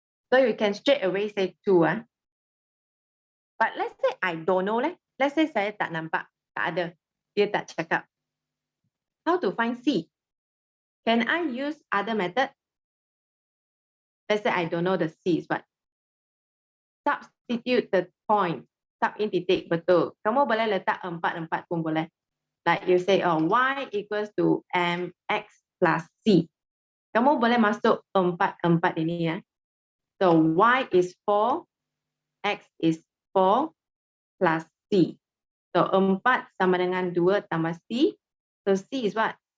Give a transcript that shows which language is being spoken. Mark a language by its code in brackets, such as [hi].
[en] So you can straight away say 2. But let's say I don't know. Let's say [ms] saya tak nampak. Tak ada. Dia tak cakap. [en] How to find C? Can I use other method? Let's say I don't know the C is what? Substitute the point. Sub in titik. Betul. [ms] Kamu boleh letak 4 pun boleh. [en] Like you say, oh, Y equals to MX plus C. [ms] Kamu boleh masuk 4 ini ya. [en] So Y is 4, X is 4 plus C. [ms] So 4 sama dengan 2 tambah C. [en] So C is what?